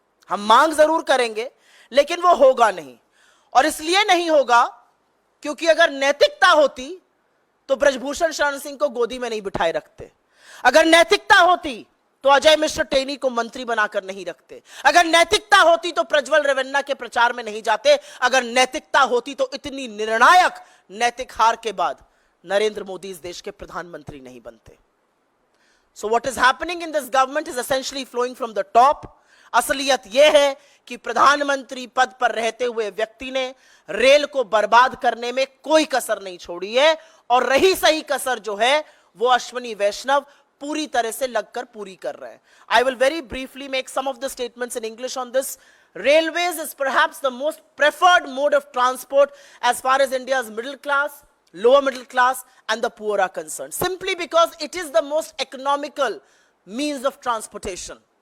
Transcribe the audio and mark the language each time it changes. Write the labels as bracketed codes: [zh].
[hi] हम मांग जरूर करेंगे लेकिन वो होगा नहीं। और इसलिए नहीं होगा क्योंकि अगर नैतिकता होती तो ब्रजभूषण शरण सिंह को गोदी में नहीं बिठाए रखते। अगर नैतिकता होती तो अजय मिश्र टेनी को मंत्री बनाकर नहीं रखते। अगर नैतिकता होती तो प्रज्वल रेवन्ना के प्रचार में नहीं जाते। अगर नैतिकता होती तो इतनी निर्णायक नैतिक हार के बाद नरेंद्र मोदी इस देश के प्रधानमंत्री नहीं बनते। [en] So what is happening in this government is essentially flowing from the top. [hi] असलियत यह है कि प्रधानमंत्री पद पर रहते हुए व्यक्ति ने रेल को बर्बाद करने में कोई कसर नहीं छोड़ी है, और रही सही कसर जो है वो अश्विनी वैष्णव पूरी तरह से लगकर पूरी कर रहे हैं। [en] I will very briefly make some of the statements in English on this. Railways is perhaps the most preferred mode of transport as far as India's middle class, lower middle class and the poor are concerned, simply because it is the most economical means of transportation.